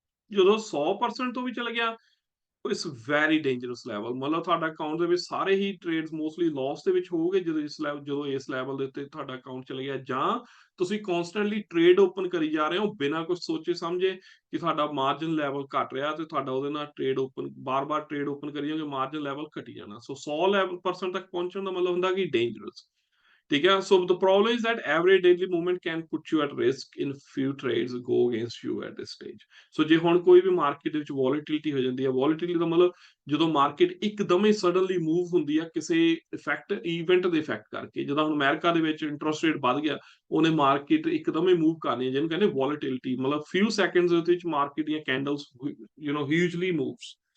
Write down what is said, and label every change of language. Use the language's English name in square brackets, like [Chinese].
[Punjabi] ਜਦੋਂ 100% ਤੋਂ ਵੀ ਚਲੇ ਗਿਆ, [English] it's very dangerous level, [Punjabi] ਮਤਲਬ ਤੁਹਾਡਾ ਅਕਾਊਂਟ ਦੇ ਵਿੱਚ ਸਾਰੇ ਹੀ ਟ੍ਰੇਡਸ ਮੋਸਟਲੀ ਲਾਸ ਦੇ ਵਿੱਚ ਹੋਊਗੇ ਜਦੋਂ ਇਸ ਲੈਵਲ ਦੇ ਉੱਤੇ ਤੁਹਾਡਾ ਅਕਾਊਂਟ ਚਲੇ ਗਿਆ, ਜਾਂ ਤੁਸੀਂ ਕਨਸਟੈਂਟਲੀ ਟ੍ਰੇਡ ਓਪਨ ਕਰੀ ਜਾ ਰਹੇ ਹੋ ਬਿਨਾਂ ਕੁਝ ਸੋਚੇ ਸਮਝੇ ਕਿ ਤੁਹਾਡਾ ਮਾਰਜਨ ਲੈਵਲ ਘਟ ਰਿਹਾ ਤੇ ਤੁਹਾਡਾ ਉਹਦੇ ਨਾਲ ਟ੍ਰੇਡ ਓਪਨ ਬਾਰ-ਬਾਰ ਟ੍ਰੇਡ ਓਪਨ ਕਰੀ ਜਾਓਗੇ, ਮਾਰਜਨ ਲੈਵਲ ਘਟੀ ਜਾਣਾ। ਸੋ 100 ਲੈਵਲ ਪਰਸੈਂਟ ਤੱਕ ਪਹੁੰਚਣ ਦਾ ਮਤਲਬ ਹੁੰਦਾ ਕਿ ਡੇਂਜਰਸ। [Hindi] ठीक है, [English] so the problem is that every daily movement can put you at risk in few trades go against you at this stage। [Punjabi] so ਜੇ ਹੁਣ ਕੋਈ ਵੀ ਮਾਰਕੀਟ ਦੇ ਵਿੱਚ ਵੋਲੇਟਿਲਿਟੀ ਹੋ ਜਾਂਦੀ ਹੈ, ਵੋਲੇਟਿਲਿਟੀ ਦਾ ਮਤਲਬ ਜਦੋਂ ਮਾਰਕੀਟ ਇੱਕਦਮ ਹੀ ਸਡਨਲੀ ਮੂਵ ਹੁੰਦੀ ਹੈ ਕਿਸੇ ਇਫੈਕਟ ਇਵੈਂਟ ਦੇ ਇਫੈਕਟ ਕਰਕੇ, ਜਦੋਂ ਹੁਣ ਅਮਰੀਕਾ ਦੇ ਵਿੱਚ ਇੰਟਰਸਟ ਰੇਟ ਵੱਧ ਗਿਆ, ਉਹਨੇ ਮਾਰਕੀਟ ਇੱਕਦਮ ਹੀ ਮੂਵ ਕਰਨੀ ਹੈ, ਜਿਹਨੂੰ ਕਹਿੰਦੇ ਵੋਲੇਟਿਲਿਟੀ, ਮਤਲਬ ਫਿਊ ਸੈਕਿੰਡਸ ਦੇ ਵਿੱਚ ਮਾਰਕੀਟ ਦੀਆਂ ਕੈਂਡਲਸ ਹਿਊਜਲੀ ਮੂਵਸ।